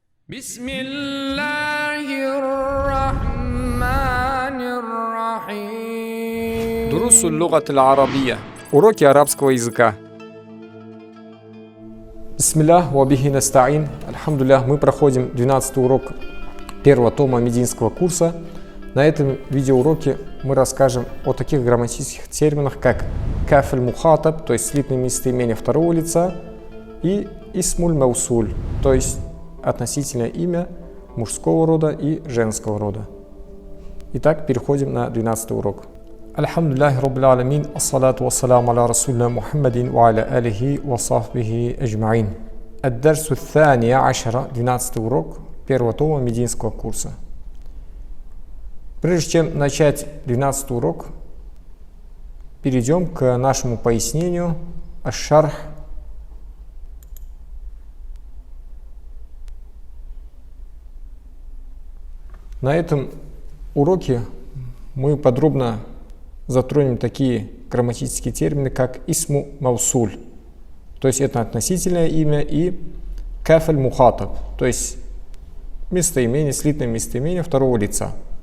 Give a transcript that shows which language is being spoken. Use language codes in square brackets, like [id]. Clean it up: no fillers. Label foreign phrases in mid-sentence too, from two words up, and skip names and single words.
[ar] بسم الله الرحمن الرحيم. دروس اللغة العربية. [ru] Уроки арабского языка. [ar] بسم الله وبه نستعين. [ru] Альхамдулиллах, мы проходим 12-й урок первого тома мединского курса. На этом видеоуроке мы расскажем о таких грамматических терминах, как [ar] كاف المخاطب, [ru] то есть слитное местоимение второго лица, и [ar] اسم الموصول, [ru] то есть относительное имя мужского рода и женского рода. Итак, переходим на 12-й урок. [ar] الحمد لله رب العالمين والصلاة والسلام على رسولنا محمد وعلى آله وصحبه أجمعين. الدرس الثاني عشر, [ru] 12-й урок первого тома мединского курса. Прежде чем начать 12-й урок, перейдем к нашему пояснению аш-шарх. На этом уроке мы подробно затронем такие грамматические термины, как [ar] اسم موصول, [ru] то есть это относительное имя, и [ar] كاف المخاطب, [ru] то есть местоимение, слитное местоимение второго лица.